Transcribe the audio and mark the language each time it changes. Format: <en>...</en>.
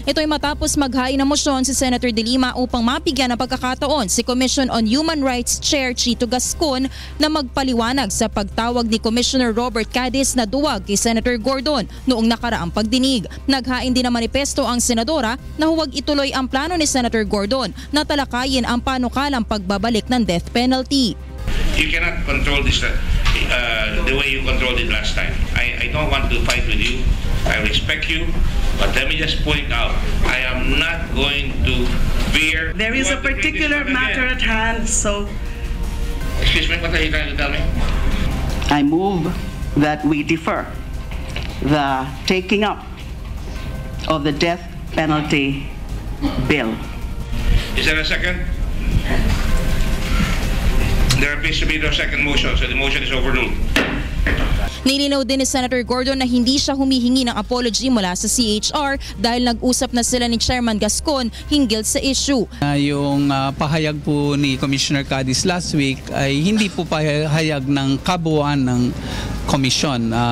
<tl>Ito ay matapos maghain ng motion si Senator De Lima upang mabigyan ng pagkakataon si Commission on Human Rights Chair Chito Gascon na magpaliwanag sa pagtawag ni Commissioner Robert Cadiz na duwag kay Senator Gordon noong nakaraang pagdinig. Naghain din ng manifesto ang senadora na huwag ituloy ang plano ni Senator Gordon na talakayin ang panukalang pagbabalik ng death penalty.</tl> <en>You cannot control this the way you controlled it last time. I don't want to fight with you. I respect you. But let me just point out, I am not going to veer. There is a particular matter at hand, so... Excuse me, what are you trying to tell me? I move that we defer the taking up of the death penalty bill. Is there a second? There appears to be no second motion, so the motion is overruled.</en> <tl>Nilinaw din ni Senator Gordon na hindi siya humihingi ng apology mula sa CHR dahil nag-usap na sila ni Chairman Gascon hinggil sa issue. Yung pahayag po ni Commissioner Cadiz last week ay hindi po pahayag ng kabuuan ng komisyon.</tl>